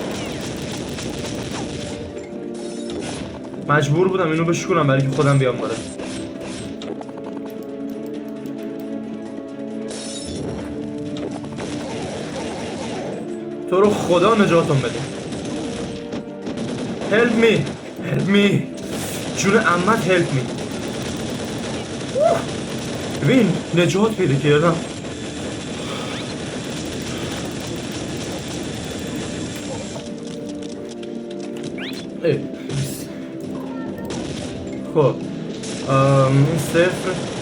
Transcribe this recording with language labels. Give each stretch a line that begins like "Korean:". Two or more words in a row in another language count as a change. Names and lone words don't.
Persian: مجبور بودم اینو بشکنم برای که خودم بیام بالا تو رو خدا نجاتم بده
English: help me help me
Persian: جون عمت
English: help me
Persian: ببین نجات پیدا کردم خب این صفر